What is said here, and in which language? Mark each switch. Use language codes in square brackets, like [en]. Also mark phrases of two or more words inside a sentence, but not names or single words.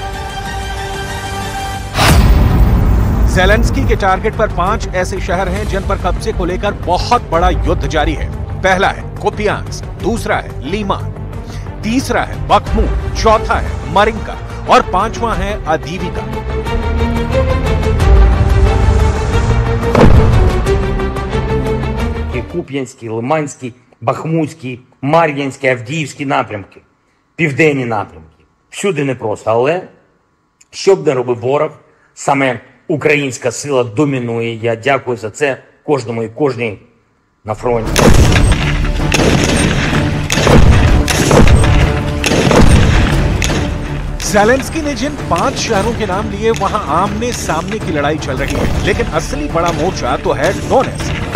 [hi] ज़ेलेंस्की के टारगेट पर 5 ऐसे शहर हैं जिन पर कब्जे को लेकर बहुत बड़ा युद्ध जारी है। पहला है कुपियांस्क, दूसरा है लीमान, तीसरा है बख्मूत, चौथा है मरिंका और 5वां है अदीविका। [uk] Куп'янський, Лиманський, Бахмутський, Мар'їнський, Авдіївський напрямки, південні напрямки. Всюди непросто, але що б не робив ворог, саме українська сила домінує. Я дякую за це кожному і кожній на фронті. [hi] ज़ेलेंस्की ने जिन 5 शहरों के नाम लिए वहां आमने सामने की लड़ाई चल रही है, लेकिन असली बड़ा मोर्चा तो है डोनेत्स्क।